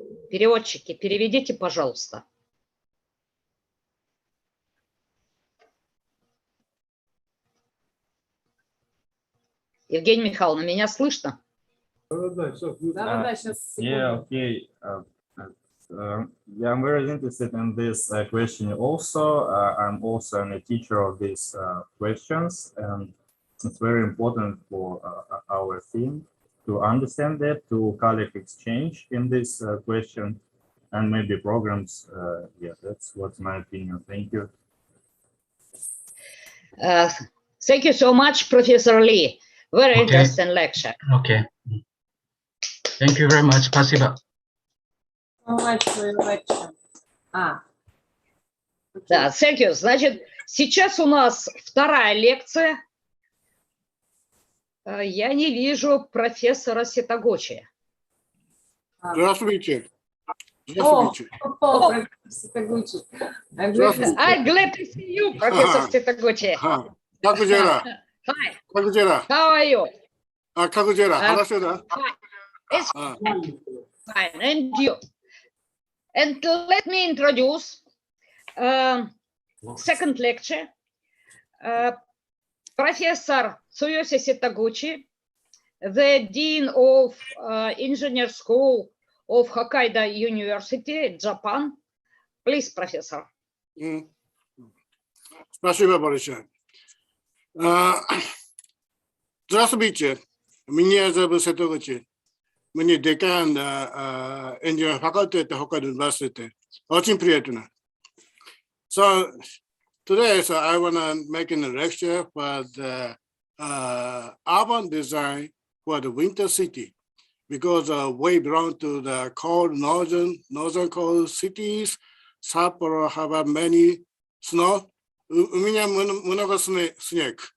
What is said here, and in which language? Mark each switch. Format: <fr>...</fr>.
<ru>Переводчики, переведите, пожалуйста. Евгения Михайловна, меня слышно? Да, сейчас.</ru> <en>Yeah, okay. Yeah, I'm very interested in this question also. I'm also a teacher of these questions, and it's very important for our theme to understand that, to collect exchange in this question, and maybe programs. Yeah, that's what's my opinion. Thank you. Thank you so much, Professor Lee. Very interesting lecture. Okay. Thank you very much.</en> <ru>Спасибо.</ru> <en>So much for your lecture. Да, thank you.</en> <ru>Значит, сейчас у нас вторая лекция. Я не вижу профессора Ситагочи. Здравствуйте. Здравствуйте. Ситагочи.</ru> <en>I'm glad to see you, Professor Sitagочи.</en> <ru>Как дела?</ru> <en>Hi.</en> <ru>Как дела?</ru> <en>How are you?</en> <ru>Как дела? Хорошо, да?</ru> <en>It's fine. And you? And let me introduce second lecture. Professor Tsuyoshi Sitagочи, the Dean of Engineer School of Hokkaido University, Japan. Please, Professor.</en> <ru>Спасибо большое. Здравствуйте. Меня зовут Ситагочи. Мне декан инженерного факультета Hokkaido University. Очень приятно.</ru> <en>So today, I want to make a lecture for the urban design for the winter city, because we belong to the cold northern cold cities. Sapporo have many snow.</en> <ru>У меня много снег.</ru>